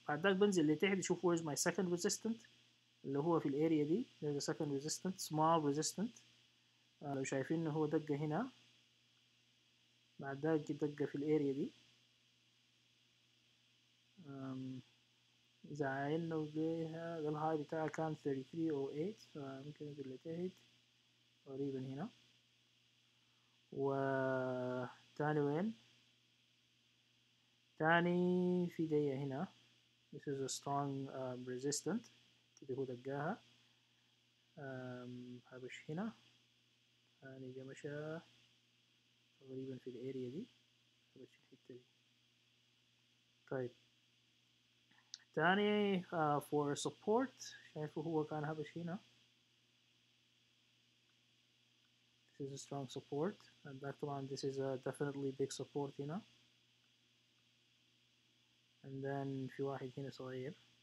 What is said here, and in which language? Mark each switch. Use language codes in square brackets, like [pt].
[ar] بعد ذاك بنزل لتحت اشوف [en] where is my second resistant [ar] اللي هو في الاريا دي. [en] there's a second resistant small resistant. [ar] لو شايفين انه هو دقه هنا. بعد ذاك دقه في الاريا دي. إذا عينه بيها الهاي بتاعها كان 3308 فممكن ننزل لتحت تقريبا هنا. وتاني وين؟ تاني في دي هنا. [en] this is a strong resistant [ar] اللي هو دقاها. هبش هنا. تاني جا مشى تقريبا في الاريا دي. هبش الحتة دي. طيب تاني [en] for support [ar] شايفه هو كان هبش هنا. [en] this is a strong support and that طبعا this is a definitely big support هنا. and then [ar] في واحد هنا صغير.